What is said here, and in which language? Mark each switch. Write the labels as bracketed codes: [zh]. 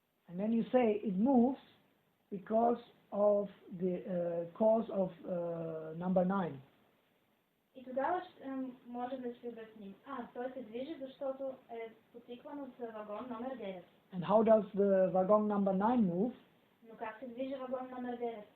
[en] And then you say it moves because of the cause of number 9. [bg] И тогава може да си обясним. Той се движи, защото е потикван от вагон номер 9. [en] And how does the wagon number 9 move? [bg] Но как се движи вагон номер 9?